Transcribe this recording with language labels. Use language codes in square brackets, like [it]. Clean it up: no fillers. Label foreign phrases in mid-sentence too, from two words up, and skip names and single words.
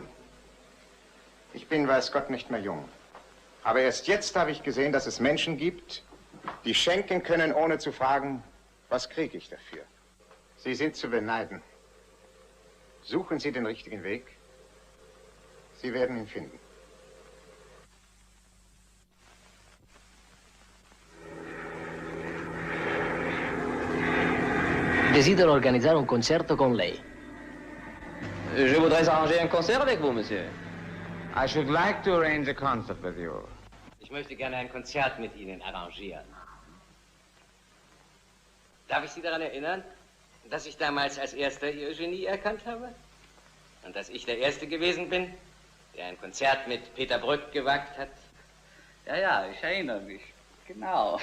[de] Ich bin, weiß Gott, nicht mehr jung. Aber erst jetzt habe ich gesehen, dass es Menschen gibt, die schenken können, ohne zu fragen, was kriege ich dafür. Sie sind zu beneiden. Suchen Sie den richtigen Weg. Sie werden ihn finden. [it] Desidero organizzare un concerto con lei. [fr] Je voudrais arranger un concert avec vous, monsieur. [en] I should like to arrange a concert with you. [de] Ich möchte gerne ein Konzert mit Ihnen arrangieren. Darf ich Sie daran erinnern, dass ich damals als Erster Ihr Genie erkannt habe? Und dass ich der Erste gewesen bin, der ein Konzert mit Peter Brück gewagt hat? Ja, ja, ich erinnere mich. Genau.